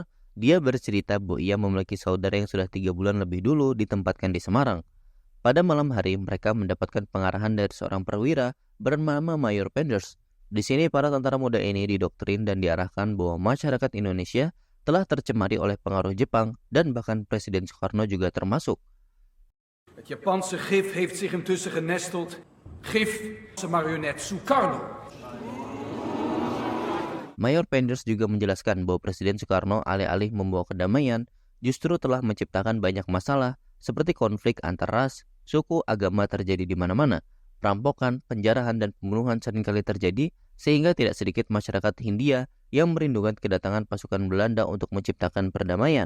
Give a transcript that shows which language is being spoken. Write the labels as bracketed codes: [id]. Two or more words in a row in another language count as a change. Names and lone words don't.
[id] Dia bercerita bahwa ia memiliki saudara yang sudah 3 bulan lebih dulu ditempatkan di Semarang. Pada malam hari, mereka mendapatkan pengarahan dari seorang perwira bernama Mayor Penders. Di sini, para tentara muda ini didoktrin dan diarahkan bahwa masyarakat Indonesia telah tercemari oleh pengaruh Jepang dan bahkan Presiden Soekarno juga termasuk. [nl] Het Japanse gif heeft zich intussen genesteld. Gif, marionet Sukarno. [id] Mayor Penders juga menjelaskan bahwa Presiden Soekarno alih-alih membawa kedamaian, justru telah menciptakan banyak masalah seperti konflik antar ras, suku, agama terjadi di mana-mana. Perampokan, penjarahan, dan pembunuhan seringkali terjadi sehingga tidak sedikit masyarakat Hindia yang merindukan kedatangan pasukan Belanda untuk menciptakan perdamaian.